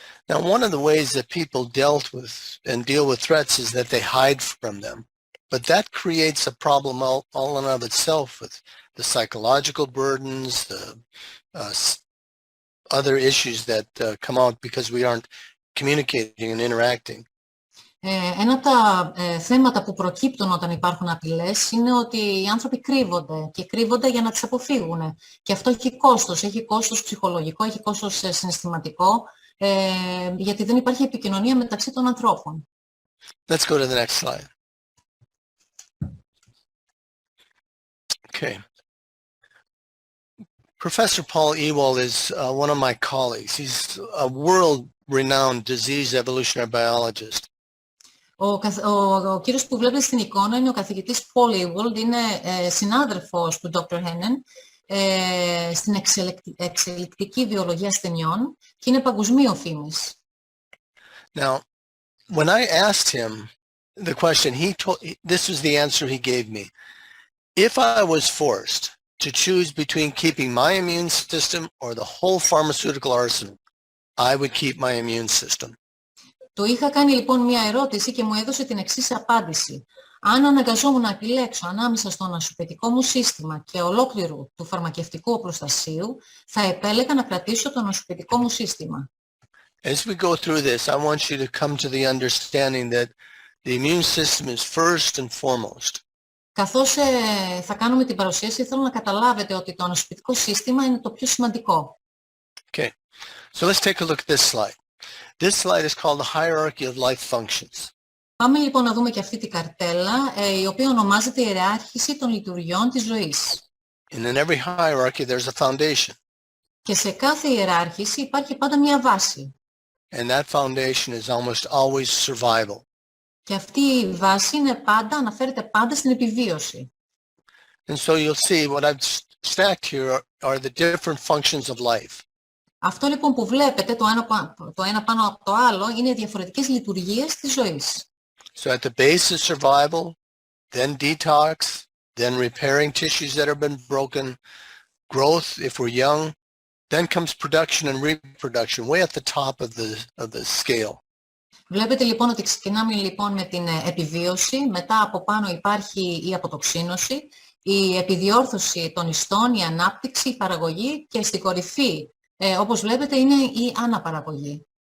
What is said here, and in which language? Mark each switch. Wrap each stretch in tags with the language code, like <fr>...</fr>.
<en>Now, one of the ways that people dealt with and deal with threats is that they hide from them. But that creates a problem all in of itself with the psychological burdens, the other issues that come out because we aren't communicating and interacting.</en> <el>Ένα από τα θέματα που προκύπτουν όταν υπάρχουν απειλές είναι ότι οι άνθρωποι κρύβονται για να τις αποφύγουν. Και αυτό έχει κόστος ψυχολογικό, έχει κόστος συναισθηματικό, γιατί δεν υπάρχει επικοινωνία μεταξύ των ανθρώπων.</el> <en>Let's go to the next slide. Okay. Professor Paul Ewald is one of my colleagues. He's a world-renowned disease evolutionary biologist.</en> <el>Ο κύριος που βλέπετε στην εικόνα είναι ο καθηγητής Paul Ewald, είναι συνάδελφος του Dr. Hennen στην εξελικτική βιολογία ασθενειών και είναι παγκοσμίω φήμης.</el> <en>Now, when I asked him the question, this was the answer he gave me. If I was forced to choose between keeping my immune system or the whole pharmaceutical arsenal, I would keep my immune system.</en> <el>Του είχα κάνει λοιπόν μια ερώτηση και μου έδωσε την εξής απάντηση. Αν αναγκαζόμουν να επιλέξω ανάμεσα στο ανοσοποιητικό μου σύστημα και ολόκληρου του φαρμακευτικού προστασίου, θα επέλεγα να κρατήσω το ανοσοποιητικό μου σύστημα.</el> <en>As we go through this, I want you to come to the understanding that the immune system is first and foremost.</en> <el>Καθώς θα κάνουμε την παρουσίαση, θέλω να καταλάβετε ότι το ανοσοποιητικό σύστημα είναι το πιο σημαντικό.</el> <en>Okay, so let's take a look at this slide. This slide is called the hierarchy of life functions.</en> <el>Πάμε λοιπόν να δούμε και αυτή την καρτέλα, η οποία ονομάζεται ιεράρχηση των λειτουργιών της ζωής.</el> <en>And in every hierarchy there's a foundation.</en> <el>Και σε κάθε ιεράρχηση υπάρχει πάντα μια βάση.</el> <en>And that foundation is almost always survival.</en> <el>Και αυτή η βάση αναφέρεται πάντα στην επιβίωση.</el> <en>And so you'll see what I've stacked here are the different functions of life.</en> <el>Αυτό λοιπόν που βλέπετε το ένα πάνω από το άλλο είναι οι διαφορετικές λειτουργίες της ζωής.</el> <en>So at the base is survival, then detox, then repairing tissues that have been broken, growth if we're young, then comes production and reproduction, way at the top of the scale.</en> <el>Βλέπετε λοιπόν ότι ξεκινάμε λοιπόν με την επιβίωση, μετά από πάνω υπάρχει η αποτοξίνωση, η επιδιόρθωση των ιστών, η ανάπτυξη, η παραγωγή και στην κορυφή, όπως βλέπετε, είναι η αναπαραγωγή.</el>